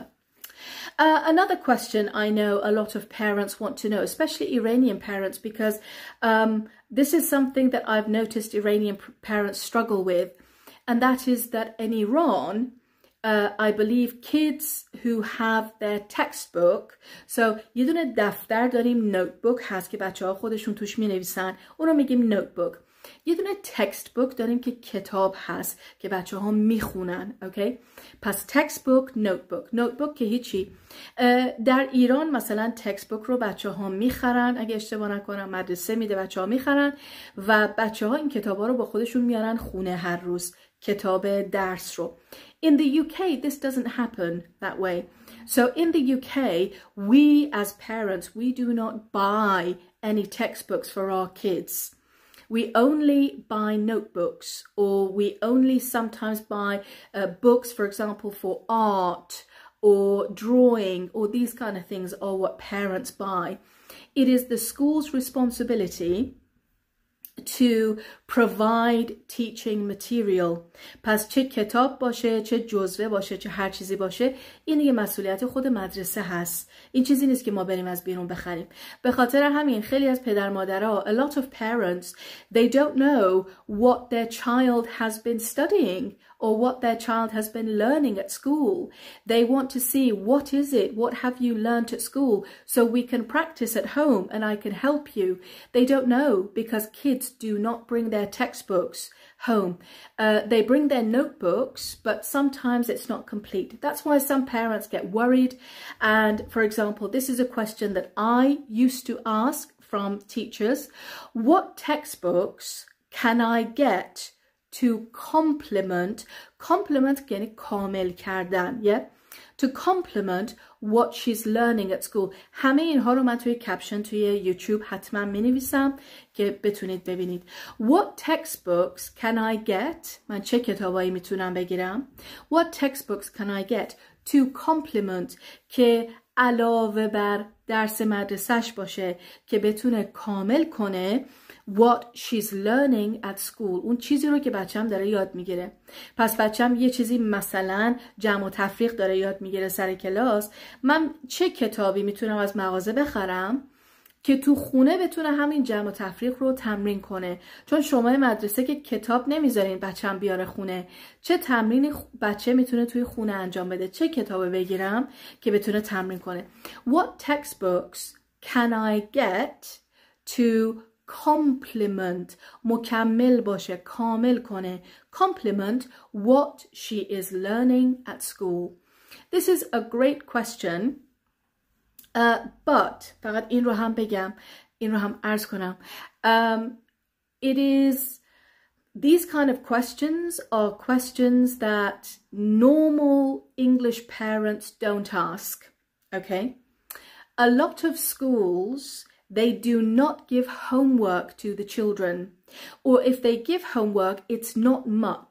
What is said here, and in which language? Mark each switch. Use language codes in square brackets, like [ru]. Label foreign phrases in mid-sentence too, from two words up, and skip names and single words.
[en] Another question I know a lot of parents want to know, especially Iranian parents, because this is something that I've noticed Iranian parents struggle with, and that is that in Iran, I believe kids who have their textbook, so [fa] یه دونه دفتر داریم notebook هست که بچه‌ها خودشون توش می‌نویسن، اون رو میگیم notebook. یه دونه تکست بوک داریم که کتاب هست که بچه ها میخونن. اوکی؟ پس تکست بوک، نوت بوک که هیچی. در ایران مثلا تکست بوک رو بچه ها میخرن، اگه اشتباه نکنم مدرسه میده بچه ها میخرن و بچه ها این کتاب ها رو با خودشون میارن خونه هر روز، کتاب درس رو. [en] In the UK this doesn't happen that way. So in the UK we as parents we do not buy any textbooks for our kids. We only buy notebooks, or we only sometimes buy books, for example, for art or drawing, or these kind of things are what parents buy. It is the school's responsibility to provide teaching material. [fa] پس چه کتاب باشه، چه جزوه باشه، چه هر چیزی باشه، این دیگه مسئولیت خود مدرسه هست. این چیزی نیست که ما بریم از بیرون بخریم. به خاطر همین خیلی از پدر مادرها, [en] a lot of parents, they don't know what their child has been studying or what their child has been learning at school. They want to see what is it, what have you learned at school, so we can practice at home and I can help you. They don't know because kids do not bring their textbooks home. They bring their notebooks, but sometimes it's not complete. That's why some parents get worried. And for example, this is a question that I used to ask from teachers. What textbooks can I get to complement [fa] یعنی کامل کردن, [en] yeah? To complement what she's learning at school. [fa] همه اینها رو من توی کپشن توی یوتیوب حتما می نویسم که بتونید ببینید. [en] What textbooks can I get? [fa] من چه کتابایی میتونم بگیرم? [en] What textbooks can I get to complement [fa] که علاوه بر درس مدرسهش باشه که بتونه کامل کنه [en] what she's learning at school, [fa] اون چیزی رو که بچم داره یاد میگیره. پس بچم یه چیزی مثلا جمع و تفریق داره یاد میگیره سر کلاس، من چه کتابی میتونم از مغازه بخرم که تو خونه بتونه همین جمع و تفریق رو تمرین کنه؟ چون شما مدرسه که کتاب نمیذارین بچم بیاره خونه، چه تمرینی بچه میتونه توی خونه انجام بده؟ چه کتابی بگیرم که بتونه تمرین کنه؟ [en] What textbooks can I get to complement, [fa] مکمل باشه، کامل کنه، [en] complement what she is learning at school? This is a great question, but [fa] فقط این رو هم بگم، این رو هم عرض کنم. [en] It is, these kind of questions are questions that normal English parents don't ask, okay? A lot of schools, they do not give homework to the children, or if they give homework, it's not much.